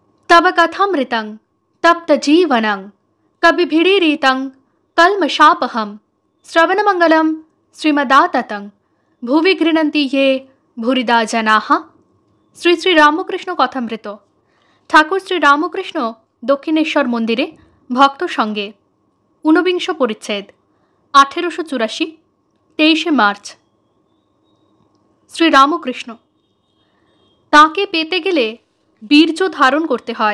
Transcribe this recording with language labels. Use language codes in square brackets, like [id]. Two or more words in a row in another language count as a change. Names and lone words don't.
[sa] तव कथामृतं तप्तजीवनं कविभिरीरितं कल्मषापहं श्रवणमंगलं श्रीमदाततं भुवि गृह्णन्ति ये भूरिदा जनाः। [bn] শ্রী শ্রী রামকৃষ্ণ কথামৃত। ঠাকুর শ্রী রামকৃষ্ণ দক্ষিণেশ্বর মন্দিরে ভক্ত সঙ্গে, ঊনবিংশ পরিচ্ছেদ, 1884, 23 মার্চ। শ্রী রামকৃষ্ণ: তাকে পেতে গেলে বীর্য ধারণ করতে হয়।